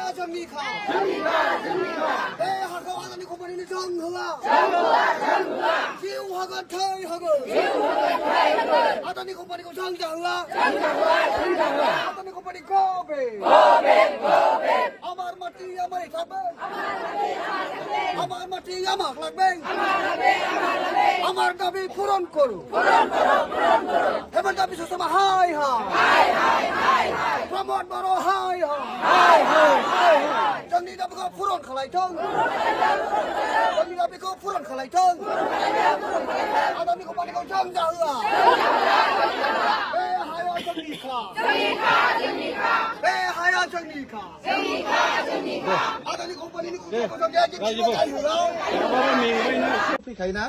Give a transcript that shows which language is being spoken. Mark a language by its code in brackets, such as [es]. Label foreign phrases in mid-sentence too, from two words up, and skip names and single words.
[brx] जोंनिखा बे हाखौ आदानि कम्पानिनि जों होआ जिउ होगोन थै होगोन आदानि कम्पानिखौ जों जाहोआ आदानि कम्पानिखौ बे [bn] আমার মাটি আমারই থাকবে আমার মাটি আমার লাগবে আমার দাবি পূরণ করো এবার দাবি সুষমা হাই হাই প্রমোদ বড় হাই হাই [brx] जोंनि दाबिखौ पूरन खालायथों जोंनि दाबिखौ पूरन खालायथों आदानि कम्पानिखौ जों जाहोआ बे हाया जोंनिखा बे हाया जोंनिखा आदानि कम्पानिनि खुदिखौ जों जाहोआ फैखायोना